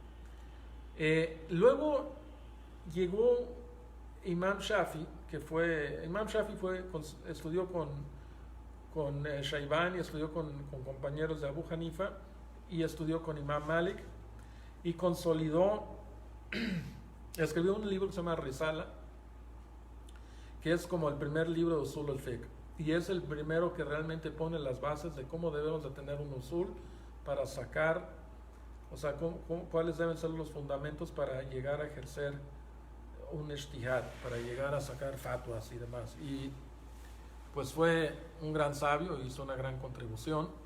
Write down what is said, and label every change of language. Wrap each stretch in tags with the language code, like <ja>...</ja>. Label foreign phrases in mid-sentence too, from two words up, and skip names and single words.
<es>Luego llegó Imam Shafi, estudió con Shaybani, estudió con compañeros de Abu Hanifa, y estudió con Imam Malik, y consolidó, escribió un libro que se llama Risala, que es como el primer libro de</es> <ar>أصول الفقه,</ar> <es>y es el primero que realmente pone las bases de cómo debemos de tener un usul para sacar, o sea, cuáles deben ser los fundamentos para llegar a ejercer un ijtihad, para llegar a sacar fatwas y demás. Y pues fue un gran sabio, hizo una gran contribución.</es>